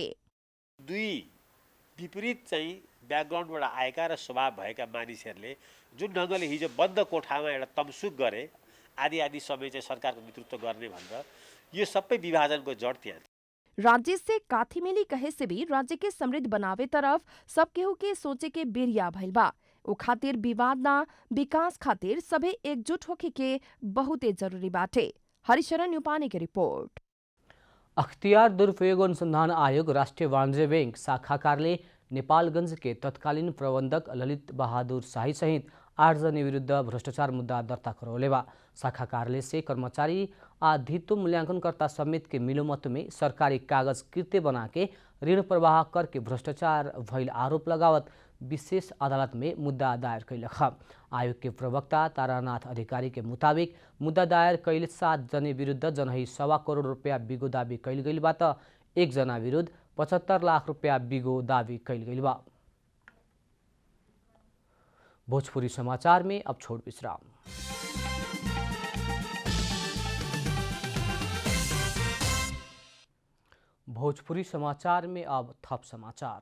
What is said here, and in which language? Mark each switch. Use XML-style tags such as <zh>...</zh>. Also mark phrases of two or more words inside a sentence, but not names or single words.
<ne>दुई विपरीत चाहिँ ब्याकग्राउन्डबाट आएका र स्वभाव भएका मानिसहरूले जुन ढङ्गले हिजो बन्द कोठामा एउटा तमसुक गरे, आदि आदि समय चाहिँ सरकारको नेतृत्व गर्ने भनेर यो सबै विभाजनको जड त्यहाँ थियो।</ne> <bho>राज्य से काथी मिली कहे से भी राज्य के समृद्ध बनावे तरफ सब केहू के सोचे के बेरिया भइल बा। ओ खातिर विवाद ना विकास खातिर सभे एकजुट होके के बहुते जरूरी बाटे। हरिशरण यूपानी की रिपोर्ट। अख्तियार दुरुपयोग अनुसंधान आयोग राष्ट्रीय वाणिज्य बैंक शाखा कार्यालय नेपालगंज के तत्कालीन प्रबंधक ललित बहादुर शाही सहित 8 जने विरुद्ध भ्रष्टाचार मुद्दा दर्ता करौले बा। शाखा कार्यालय से कर्मचारी आधित्व मूल्यांकनकर्ता समेत के मिलोमत में सरकारी कागज कृत्य बना के ऋण प्रवाह करके भ्रष्टाचार भइल आरोप लगावत विशेष अदालत में मुद्दा दायर कैलख। आयोग के प्रवक्ता तारानाथ अधिकारी के मुताबिक मुद्दा दायर कैल 7 जने विरुद्ध जनही 1.25 करोड़ रुपया बिगो दावी कैल गइल बा त 1 जना विरुद्ध 75 लाख रुपया बिगो दावी कैल गइल बा। भोजपुरी समाचार में अब छोड़ विश्राम। भोजपुरी समाचार में अब थप समाचार।</bho>